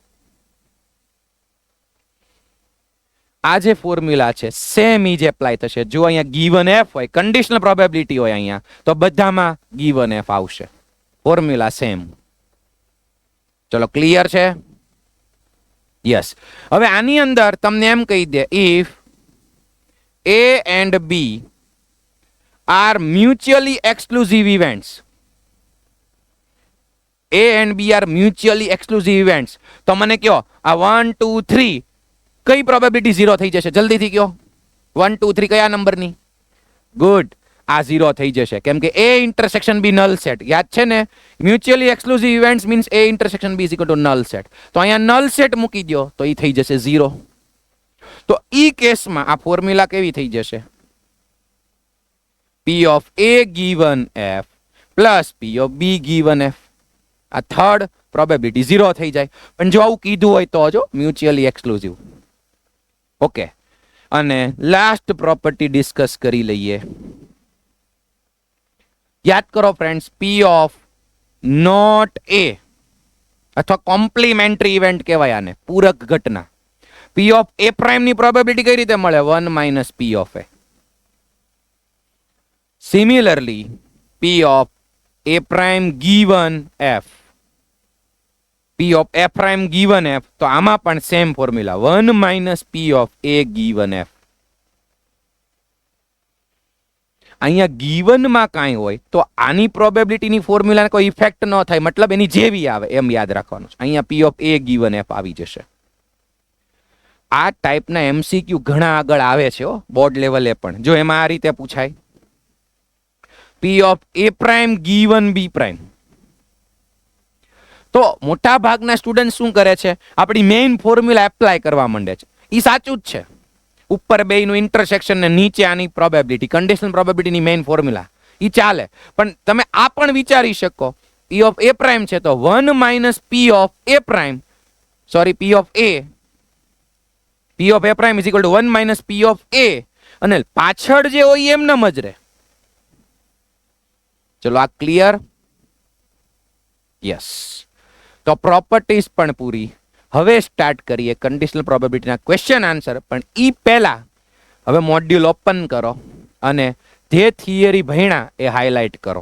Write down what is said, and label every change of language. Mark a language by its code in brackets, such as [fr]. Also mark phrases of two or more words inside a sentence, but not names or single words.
[gu] આ જે ફોર્મ્યુલા છે સેમ ઈ જ એપ્લાય થશે. જો અહીંયા [en] given F [gu] હોય, કન્ડિશનલ પ્રોબેબિલિટી હોય અહીંયા, તો બધામાં [en] given F [gu] આવશે. [en] formula same. [gu] ચલો ક્લિયર છે? યસ. હવે આની અંદર તમને એમ કહી દે [en] if A and B are mutually exclusive events. A and B are mutually exclusive events. [gu] તો મને કયો આ 1 2 3 કઈ પ્રોબેબિલિટી 0 થઈ જશે? જલ્દીથી કયો. 1 2 3 કયા નંબરની? ગુડ. આ 0 થઈ જશે કેમ કે [en] A intersection B null set. [gu] યાદ છે ને? [en] mutually exclusive events means A intersection B is equal to null set. [gu] તો અહીંયા નલ સેટ મૂકી દો તો એ થઈ જશે 0. તો ઈ કેસમાં આ ફોર્મ્યુલા કેવી થઈ જશે? [en] P of A given F પ્લસ P of B given F. [gu] આ થર્ડ પ્રોબેબિલિટી 0 થઈ જાય. પણ જો આવું કીધું હોય તો જો [en] mutually exclusive. [gu] ઓકે. અને લાસ્ટ પ્રોપર્ટી ડિસ્કસ કરી લઈએ. યાદ કરો ફ્રેન્ડ્સ, [en] P of not A [gu] અથવા કોમ્પ્લિમેન્ટરી ઇવેન્ટ કહેવાય આને, પૂરક ઘટના. [en] P of A prime [gu] ની પ્રોબેબિલિટી કઈ રીતે મળે? [en] 1 minus P of A. સિમિલરલી P of A prime given F, P of A prime given F, [gu] તો આમાં પણ [en] સેમ ફોર્મ્યુલા 1 minus P of A given F. [gu] અહીંયા given માં કાંઈ હોય તો આની પ્રોબેબિલિટીની ફોર્મ્યુલાને કોઈ ઇફેક્ટ ન થાય, મતલબ એની જેવી આવે એમ યાદ રાખવાનું છે. અહીંયા [en] P of A given F [gu] આવી જશે. આ ટાઈપના એમસીક્યુ ઘણા આગળ આવે છે બોર્ડ લેવલે પણ. જો એમાં આ રીતે પૂછાય [en] P of A prime given B prime, [gu] તો મોટા ભાગના સ્ટુડન્ટ શું કરે છે? આપણી મેઇન ફોર્મ્યુલા એપ્લાય કરવા માંડે છે. એ સાચું જ છે. ઉપર બેયનું ઇન્ટરસેક્શન ને નીચે આની પ્રોબેબિલિટી, કન્ડિશનલ પ્રોબેબિલિટીની મેઇન ફોર્મ્યુલા એ ચાલે. પણ તમે આ પણ વિચારી શકો [en] P of A prime [gu] છે તો [en] 1 minus P of A prime, [gu] સોરી [en] P of A, P of A prime is equal to 1 minus P of A, [gu] અને પાછળ જે હોય એમ ન જ રહે. ચલો આ ક્લિયર? યસ. તો પ્રોપર્ટીઝ પણ પૂરી. હવે સ્ટાર્ટ કરીએ કન્ડિશનલ પ્રોબેબિલિટીના [en] question answer. [gu] પણ ઈ પહેલા હવે મોડ્યુલ ઓપન કરો અને જે થિયરી ભણ્યા એ હાઇલાઇટ કરો.